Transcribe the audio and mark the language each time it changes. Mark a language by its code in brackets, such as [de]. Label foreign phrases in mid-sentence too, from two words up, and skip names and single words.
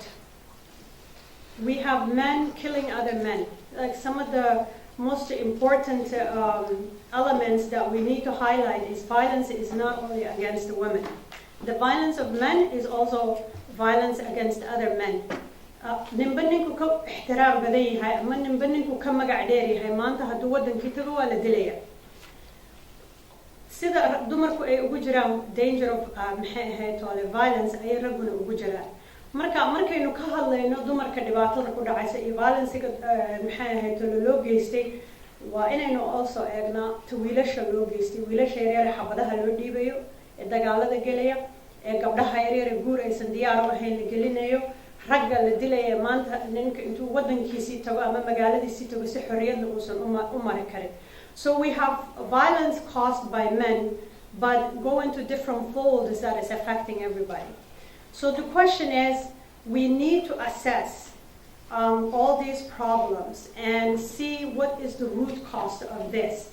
[en] We have men killing other men. Like some of the most important elements that we need to highlight is violence is not only against the women. The violence of men is also violence against other men. [so] Nimbaninku ka ixtiraam badan yahay ama nimbaninku ka magac dheer yahay maanta hadduu wadankii tago waa la dilaya. Sida dumarku ay ugu jiraan [en] danger of [so] maxay ahayd toole violence ayay ragguna ugu jiraan. Markaynu ka hadlayno dumarka dhibaatada ku dhacaysa iyo violence-ga maxay ahayd toole loo geystay, waa inaynu also eegnaa wiilasha loo geystay, wiilasha yaryar xabadaha loo dhiibayo ee dagaalada gelaya, ee gabdhaha yaryar guur aysan diyaar u ahayn la gelinayo, ragga la dilaya maanta ninka intuu wadankiisii tago ama magaaladiisii tago si xorriyadna uusan u mari karin. [en] So we have violence caused by men, but go into different folds that is affecting everybody. So the question is, we need to assess all these problems and see what is the root cause of this.